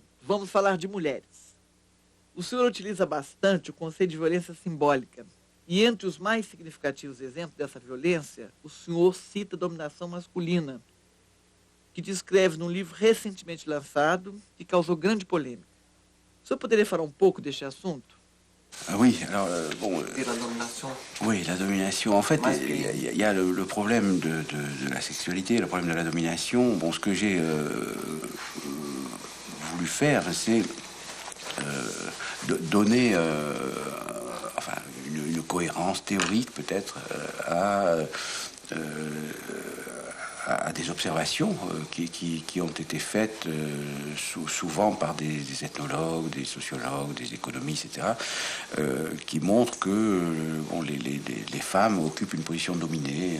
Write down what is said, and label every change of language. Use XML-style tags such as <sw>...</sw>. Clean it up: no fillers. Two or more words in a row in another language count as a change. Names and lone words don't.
<pt>Vamos falar de mulheres. O senhor utiliza bastante o conceito de violência simbólica. E entre os mais significativos exemplos dessa violência, o senhor cita a dominação masculina, que descreve num livro recentemente lançado que causou grande polêmica. O senhor poderia falar um pouco deste assunto?</pt> <fr>Oui, alors bon. Et la domination. Oui, la domination. En fait, il y a le problème de la sexualité, le problème de la domination. Bon, ce que j'ai voulu faire, c'est donner, enfin, une cohérence théorique peut-être à des observations qui ont été faites souvent par des ethnologues, des sociologues, des économistes, etc., qui montrent que bon, les femmes occupent une position dominée.</fr>